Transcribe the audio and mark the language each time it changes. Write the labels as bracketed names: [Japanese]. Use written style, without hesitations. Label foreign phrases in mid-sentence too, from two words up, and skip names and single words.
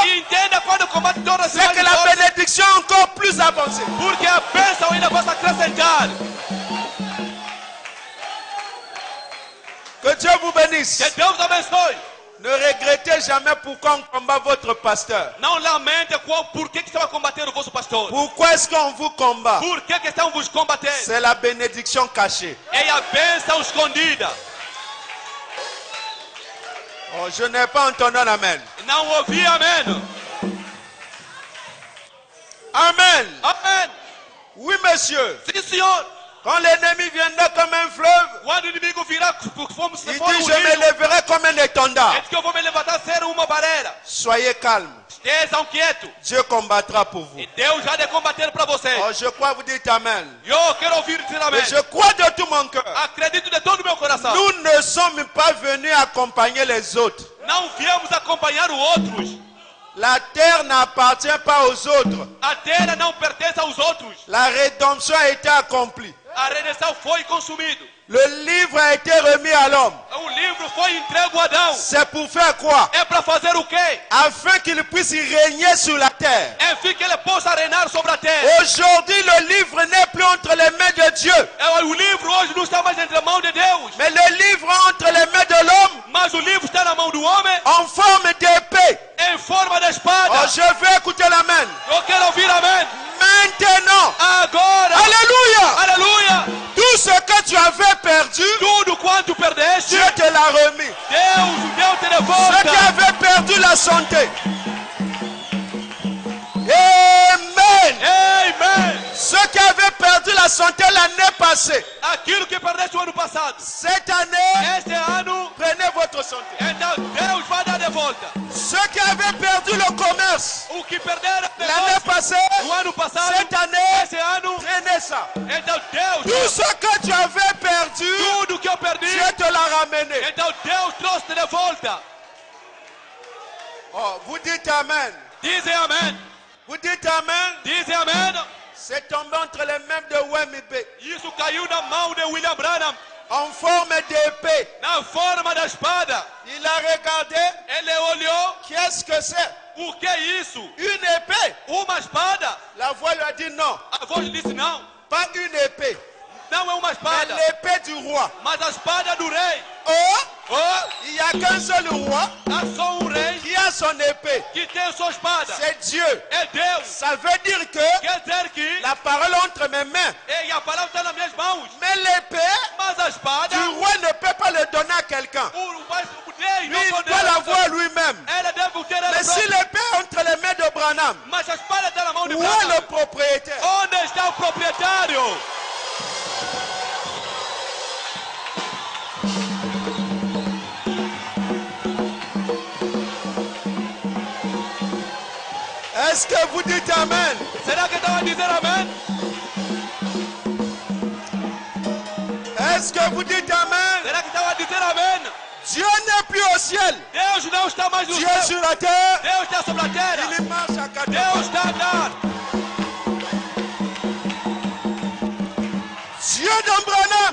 [Portuguese] E entenda quando o combate toda [French] c'est que [Portuguese] semana [French] la forte, bénédiction est encore plus avancée. [Portuguese] porque a bênção ainda possa acrescentar. [French] Que Dieu vous bénisse. [Portuguese] Que Deus vos abençoe. [French] Ne regrettez jamais pourquoi on combat votre pasteur. [Portuguese] Não lamente por que estão a combater o vosso pastor. [French] Pourquoi est-ce qu'on vous combat? [Portuguese] Por que estão vos combatendo? [French] C'est la bénédiction cachée. [Portuguese] É a bênção escondida. [French] Oh, je n'ai pas entendu un amen. [Portuguese] Não ouvi amém. [French] Amen. [Portuguese] Amém. [French] Oui, monsieur. [Portuguese] Sim, senhor. [French] Quand l'ennemi viendra comme un fleuve, [Portuguese] Quando o inimigo virá, fomos [French] il [Portuguese] se for [French] dit, [Portuguese] um [French] je me [Portuguese] rio, [French] lèverai comme un étendard. [Portuguese] é que eu vou me levantar ser uma barreira. [French] Soyez calme. [Portuguese] Estejam quietos. [French] Dieu combattra pour vous. [Portuguese] E Deus já de combater para vocês. [French] Oh, je crois vous dites amen. [Portuguese] Eu quero ouvir dizer amém. [French] Et je crois de tout mon cœur. [Portuguese] Acredito de todo o meu coração. [French] Nous ne sommes pas venus accompagner les autres. [Portuguese] Não viemos acompanhar os outros. [French] La terre n'appartient pas aux autres. [Portuguese] A terra não pertence aos outros. [French] La rédemption a été accomplie. [Portuguese] A redenção foi consumido. [French] Le livre a été remis à l'homme. [Portuguese] O livro foi entregue a Adão. [French] C'est pour faire quoi? [Portuguese] É para fazer o quê? [French] Afin qu'il puisse régner sur la terre. [Portuguese] Enfim, que ele possa reinar sobre a terra. [French] Aujourd'hui, le livre n'est plus entre les mains de Dieu, [Portuguese] O livro hoje não está mais entre a mão de Deus, [French] mais le livre est entre les mains de l'homme [Portuguese] mas o livro está na mão do homem [French] en forme d'épée. [Portuguese] em forma de [French] Oh, [Portuguese] espada. [French] je veux écouter l'amen. [Portuguese] Eu quero ouvir amém. [French] Maintenant, [Portuguese] Agora, [French] alléluia, [Portuguese] aleluia, [French] tout ce que tu avais perdu, [Portuguese] tudo quanto perdeste, [French] Dieu te l'a remis. [Portuguese] Deus te [French] Ceux qui [Portuguese] devolta. [French] avaient perdu la santé, amen. [Portuguese] Amém. [French] Ceux qui avaient perdu la santé l'année passée, [Portuguese] Aquilo que perdeste o ano passado, [French] cette année, [Portuguese] este ano, [French] prenez votre santé. [Portuguese] então Deus vai dar de volta. [French] Ceux qui avaient perdu le commerce [Portuguese] O que perderam [French] l'année passée, [Portuguese] no ano passado, [French] cette année, [Portuguese] esse ano, [French] prenez ça. [Portuguese] então Deus, [French] Tout ce que tu avais perdu, [Portuguese] tudo que eu perdi, [French] Dieu te l'a ramené. [Portuguese] então Deus trouxe de volta. [French] Oh, vous dites Amen. [Portuguese] Dizem amém. [French] Vous dites Amen. [Portuguese] Dizem amém. [French] C'est tombé entre les mains de Wembe [Portuguese] Isso caiu na mão de William Branham, [French] en forme d'épée. [Portuguese] na forma da espada. [French] Il a regardé. [Portuguese] Ele olhou, [French] Qu'est-ce que c'est? [Portuguese] o que é isso? [French] Une épée. [Portuguese] Uma espada. [French] La voix lui a dit non, [Portuguese] A voz disse não, [French] pas une épée, [Portuguese] não é uma [French] mais [Portuguese] espada, [French] l'épée du roi. [Portuguese] mas a espada do rei. [French] Oh, [Portuguese] Oh, [French] il n'y a qu'un seul roi [Portuguese] há só rei [French] qui a son épée. [Portuguese] que tem sua espada. [French] C'est Dieu. [Portuguese] É Deus. [French] Ça veut dire que [Portuguese] Quer dizer que [French] la parole est entre mes mains. [Portuguese] a palavra está nas minhas mãos, [French] Mais l'épée [Portuguese] mas a espada, [French] du roi ne peut pas le donner à quelqu'un. [Portuguese] o rei [French] Lui, [Portuguese] não [French] il [Portuguese] pode [French] doit l'avoir lui-même. [Portuguese] Ela deve ter ela [French] Mais si [Portuguese] própria. [French] l'épée est entre les mains de Branham, [Portuguese] Mas a espada está na mão de [French] où est le [Portuguese] Branham. [French] propriétaire? [Portuguese] Onde está o proprietário? [French] Est-ce que vous dites Amen? [Portuguese] Será que estão a dizer amém? [French] Est-ce que vous dites Amen? [Portuguese] Será que estão a dizer amém? [French] Dieu n'est plus au ciel. [Portuguese] Deus não está mais no [French] Dieu est [Portuguese] céu. [French] sur la terre. [Portuguese] Deus está sobre a terra. [French] Il marche à quatre [Portuguese] Deus [French] pas. [Portuguese] está a andar. [French] Dieu de Branham.